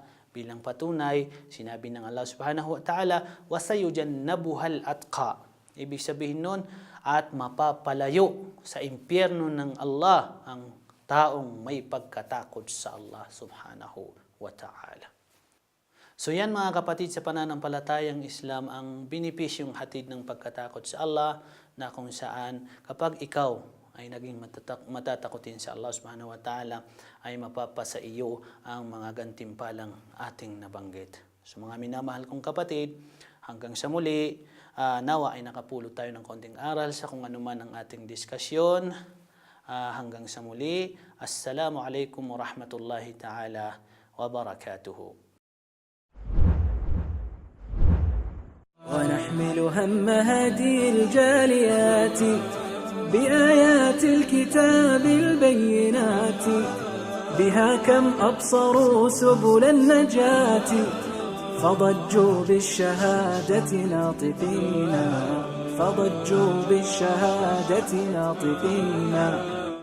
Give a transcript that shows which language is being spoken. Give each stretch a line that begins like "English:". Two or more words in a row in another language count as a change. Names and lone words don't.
Filipino: Bilang patunay, sinabi ng Allah
Arabic: سبحانه وتعالى, وَسَيُجَنَّبُهَا الْأَتْقَى.
Filipino: Ibig sabihin nun, at mapapalayo sa impyerno ng Allah ang taong may pagkatakot sa Allah
Arabic: سبحانه وتعالى.
Filipino: So yan, mga kapatid, sa pananampalatayang Islam, ang benepisyong hatid ng pagkatakot sa Allah, na kung saan kapag ikaw ay naging matatakotin sa Allah
Arabic: سبحانه وتعالى,
Filipino: ay mapapasa iyo ang mga gantimpalang ating nabanggit. So mga minamahal kong kapatid, hanggang sa muli, nawa ay nakapulot tayo ng konting aral sa kung ano man ang ating diskusyon. Hanggang sa muli,
Arabic: السلام عليكم ورحمة الله تعالى وبركاته. ونحمل هم هدي الجاليات بآيات الكتاب البينات بها كم أبصروا سبل النجاة فضجوا بالشهادة ناطقين